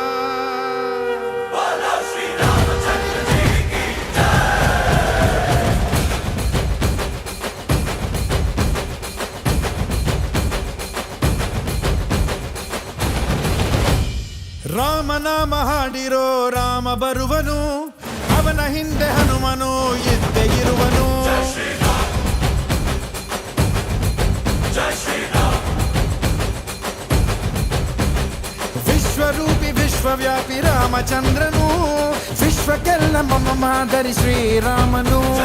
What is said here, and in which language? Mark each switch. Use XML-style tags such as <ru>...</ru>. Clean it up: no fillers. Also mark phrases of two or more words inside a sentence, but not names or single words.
<hi>बोलो श्री रामचंद्र जी की जय।</hi> <kn>ರಾಮ ನಾಮ ಹಾಡಿರೋ ರಾಮ ಬರುವನು, ಅವನ ಹಿಂದೆ ಹನುಮನು ಇದ್ದೇ ಇರುವನು. ವಿಶ್ವರೂಪಿ ವಿಶ್ವವ್ಯಾಪಿ ರಾಮಚಂದ್ರನು, ವಿಶ್ವಕ್ಕೆಲ್ಲ ಮಮ ಮಾದರಿ ಶ್ರೀರಾಮನು.</kn>